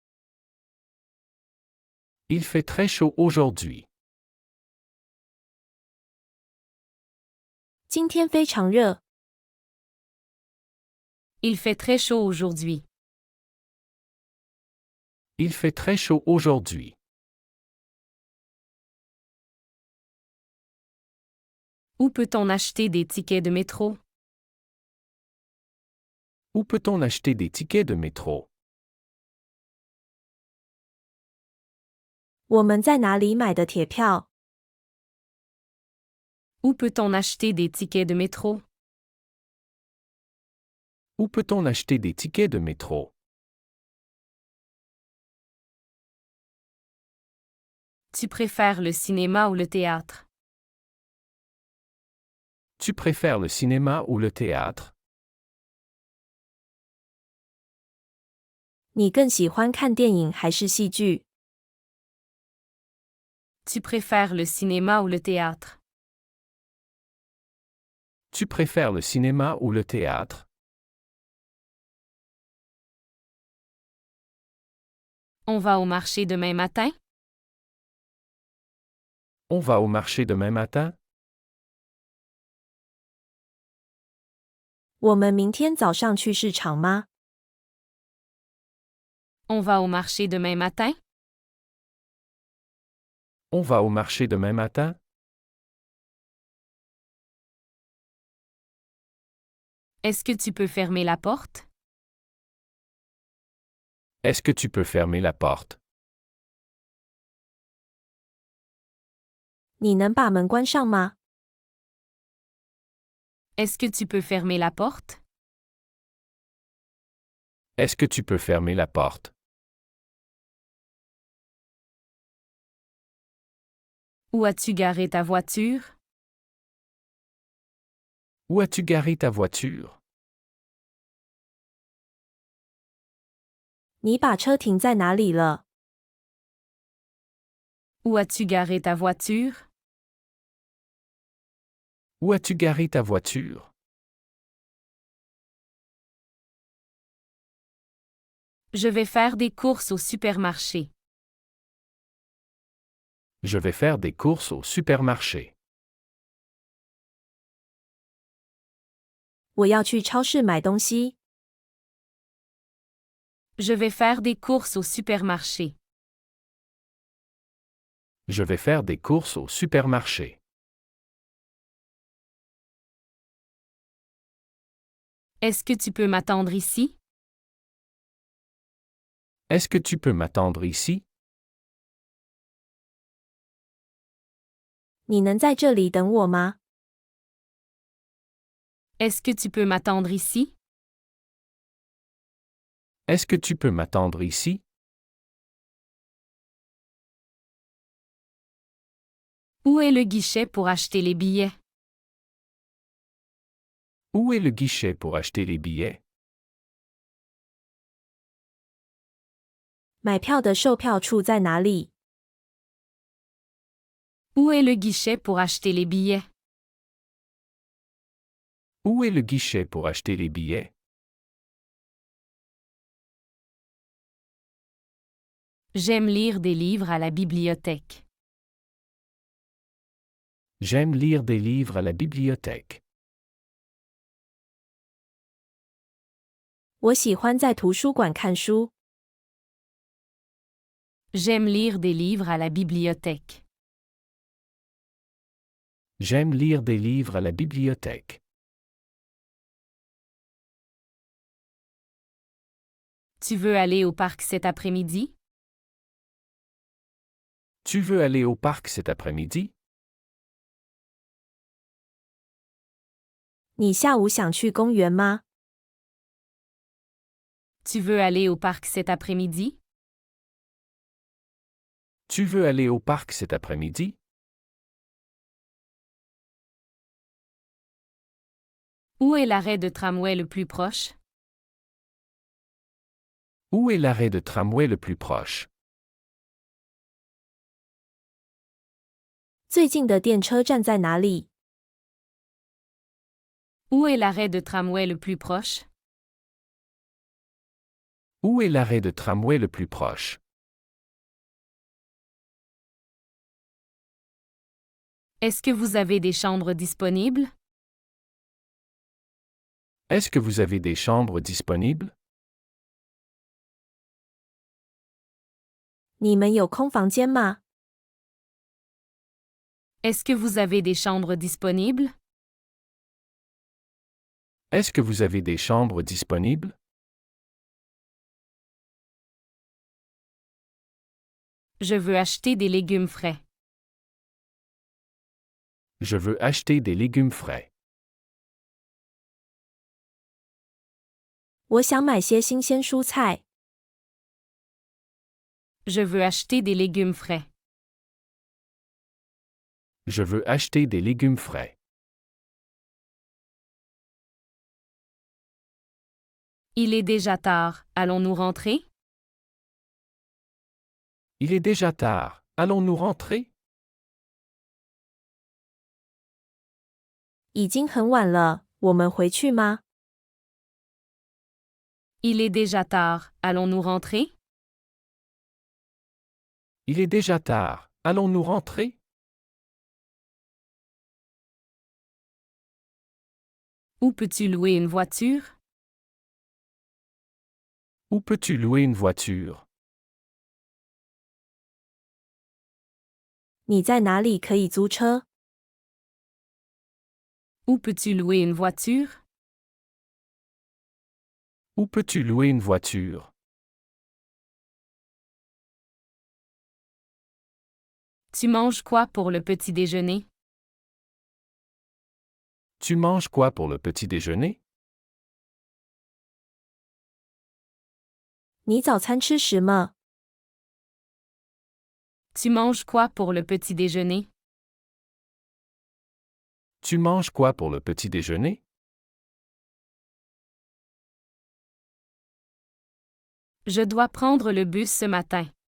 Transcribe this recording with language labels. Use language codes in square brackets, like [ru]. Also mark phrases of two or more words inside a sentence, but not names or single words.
[fr] Il fait très chaud aujourd'hui. [zh] 今天非常热。 [fr] Il fait très chaud aujourd'hui. Il fait très chaud aujourd'hui. Où peut-on acheter des tickets de métro? Où peut-on acheter des tickets de métro? [zh] 我们在哪里买的铁票？ [fr] Où peut-on acheter des tickets de métro? Où peut-on acheter des tickets de métro? Tu préfères le cinéma ou le théâtre? Tu préfères le cinéma ou le théâtre? [zh] 你更喜欢看电影还是戏剧？ [fr] Tu préfères le cinéma ou le théâtre? Tu préfères le cinéma ou le théâtre? On va au marché demain matin? On va au marché demain matin? [zh] 我们明天早上去市场吗？ [fr] On va au marché demain matin? On va au marché demain matin? Est-ce que tu peux fermer la porte? Est-ce que tu peux fermer la porte? [zh] 你能把门关上吗？ [fr] Est-ce que tu peux fermer la porte? Est-ce que tu peux fermer la porte? Où as-tu garé ta voiture? Où as-tu garé ta voiture? [zh] 你把车停在哪里了？ [fr] Où as-tu garé ta voiture? Où as-tu garé ta voiture? Je vais faire des courses au supermarché. Je vais faire des courses au supermarché. [zh] 我要去超市买东西。 [fr] Je vais faire des courses au supermarché. Je vais faire des courses au supermarché. Est-ce que tu peux m'attendre ici? Est-ce que tu peux m'attendre ici? [zh] 你能在这里等我吗？ [fr] Est-ce que tu peux m'attendre ici? Est-ce que tu peux m'attendre ici? Où est le guichet pour acheter les billets? Où est le guichet pour acheter les billets? [zh] 买票的售票处在哪里？ [fr] Où est le guichet pour acheter les billets? Où est le guichet pour acheter les billets? J'aime lire des livres à la bibliothèque. J'aime lire des livres à la bibliothèque. [zh] 我喜欢在图书馆看书。 [fr] J'aime lire des livres à la bibliothèque. J'aime lire des livres à la bibliothèque. Tu veux aller au parc cet après-midi? Tu veux aller au parc cet après-midi? [zh] 你下午想去公园吗？ [fr] Tu veux aller au parc cet après-midi? Tu veux aller au parc cet après-midi? Où est l'arrêt de tramway le plus proche? Où est l'arrêt de tramway le plus proche? [zh] 最近的电车站在哪里？ [fr] Où est l'arrêt de tramway le plus proche? Où est l'arrêt de tramway le plus proche? Est-ce que vous avez des chambres disponibles? Est-ce que vous avez des chambres disponibles? [zh] 你们有空房间吗？ [fr] Est-ce que vous avez des chambres disponibles? Est-ce que vous avez des chambres disponibles? Je veux acheter des légumes frais. Je veux acheter des légumes frais. [zh] 我想买些新鲜蔬菜。 [fr] Je veux acheter des légumes frais. Je veux acheter des légumes frais. Il est déjà tard, allons-nous rentrer? Il est déjà tard, allons-nous rentrer? [zh] 已经很晚了，我们回去吗？ [fr] Il est déjà tard, allons-nous rentrer? Il est déjà tard, allons-nous rentrer? Où peux-tu louer une voiture? Où peux-tu louer une voiture? [zh] 你在哪里可以租车？ [fr] Où peux-tu louer une voiture? Où peux-tu louer une voiture? Tu manges quoi pour le petit déjeuner? Tu manges quoi pour le petit déjeuner? [zh] 你早餐吃什么？ [fr] Tu manges quoi pour le petit déjeuner? Tu manges quoi pour le petit déjeuner? Je dois prendre le bus ce matin.